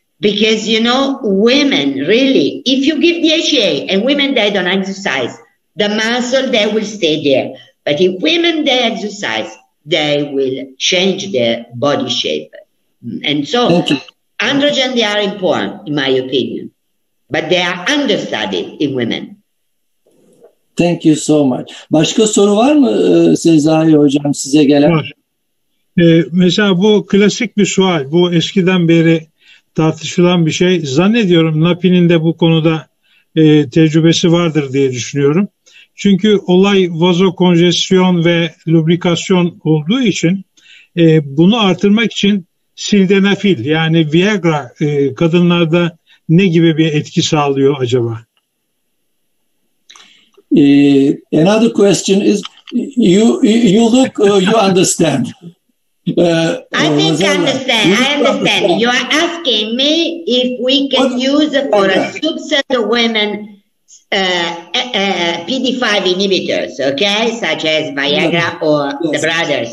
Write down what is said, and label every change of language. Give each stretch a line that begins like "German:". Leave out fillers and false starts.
English: Because, women really, if you give the HEA and women, they don't exercise, the muscle, they will stay there. But if women, they exercise, they will change their body shape. And so, androgen, they are important, in my opinion. But they are understudied in women. Thank you so much.
Turkish: Başka soru var mı Sezai Hocam size gelen? Var. Mesela bu klasik bir sual. Bu eskiden beri tartışılan bir şey. Zannediyorum Nappi'nin de bu konuda tecrübesi vardır diye düşünüyorum. Çünkü olay vazokonjesyon ve lubrikasyon olduğu için bunu artırmak için sildenafil yani Viagra kadınlarda ne gibi bir etki sağlıyor acaba?
English: Another question is you look you understand. I think I understand. You are asking me if we can use for a subset of women PD5 inhibitors, okay, such as Viagra or the brothers.